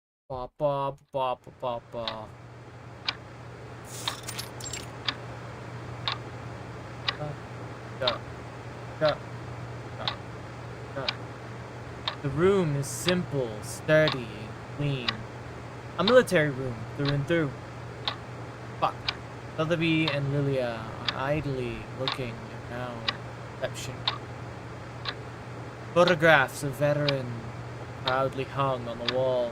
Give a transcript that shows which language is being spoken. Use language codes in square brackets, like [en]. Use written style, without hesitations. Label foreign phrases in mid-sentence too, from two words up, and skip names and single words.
[en] Ba ba ba ba ba ba. Go. Go. Go. Go. The room is simple, sturdy, and clean. A military room, through and through. Fuck. Sotheby and Lilia are idly looking around reception. Photographs of veterans are proudly hung on the wall.